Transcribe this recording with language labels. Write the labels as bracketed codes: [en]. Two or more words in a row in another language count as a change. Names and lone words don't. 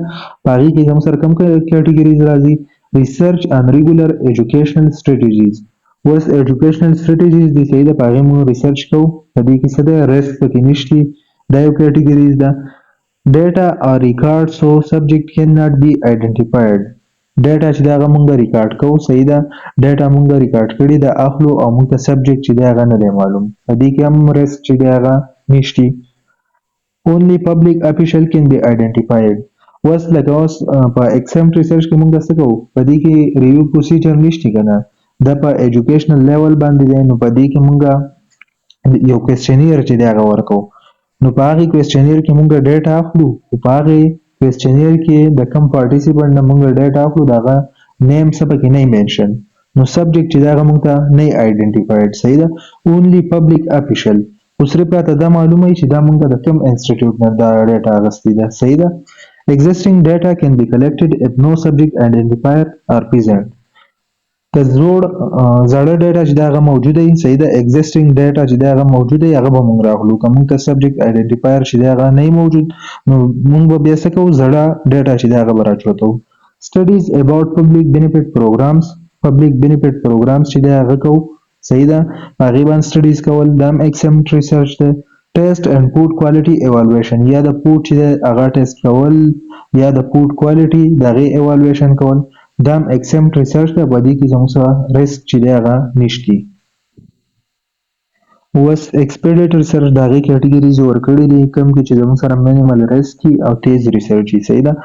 [ps] په هغې کې زموږ سره کوم کیټګریز راځي؟ [en] research in regular educational strategies. [ps] اوس [en] educational strategies [ps] دي صحیح ده، په هغې موږ ریسرچ کوو. په دې کې څه دی؟ ریسک پکې نشته، دا یو کیټګریز ده. [en] data are record so subject can not be identified. [ps] ډیټا چې دی هغه موږ ریکارډ کوو صحیح ده، ډیټا موږ ریکارډ کړي ده اخلو او موږ ته سبجیکټ چې دی هغه نه دی معلوم. په دې کې هم ریسک چې دی هغه نشته. [en] only public official can be identified. [ps] اوس لکه اوس په [en] exempt research [ps] کې موږ څه کوو؟ په دې کې [en] review procedure [ps] نشته که نه، دا په [en] educational level [ps] باندې دی. نو په دې کې موږ یو کوېسچنیر چې دی هغه ورکوو. نو په هغې کوېسچنیر کې موږ ډیټا اخلو، خو په هغې کوېسچنیر کې د کوم پارټیسیپنټ نه موږ ډیټا اخلو د هغه نیم څه پکې نه مینشن، نو سبجیکټ چې دی هغه موږ ته نه آیډنټیفاید صحیح ده. [en] only public official. [ps] اوس صرف راته دا معلومه وي چې دا موږ د کوم انسټیټیوټ نه دا ډیټا اخیستې ده صحیح ده. [en] existing data can be collected if no subject identifier are present. [ps] که زړه ډیټا چې دا هغه موجوده وي صحیح ده، [en] existing data [ps] چې دا هغه موجوده وي هغه به موږ راخلو. که موږ ته [en] subject identifier [ps] چې دا هغه نه وي موجود، نو موږ به بیا څه کوو؟ زړه ډیټا چې دا هغه به راچوتو. [en] studies about public benefit programs. public benefit programs [ps] چې دا هغه کوو صحیح ده، په هغې باندې سټډیز کول، دا هم [en] exempt research [ps] دی. [en] test and food quality evaluation. [ps] یا د فود چې دی هغه ټیسټ کول یا د [en] food quality [ps] د هغې ایوالویشن کول، دا هم [en] exempt research [ps] دی. په دې کې زموږ سره ریسک چې دی هغه نشته. اوس [en] expedite research [ps] د هغې کیټګریز ورکړي دي کوم کې چې زموږ سره [en] minimal risk [ps] وي او تیز ریسرچ وي صحیح ده.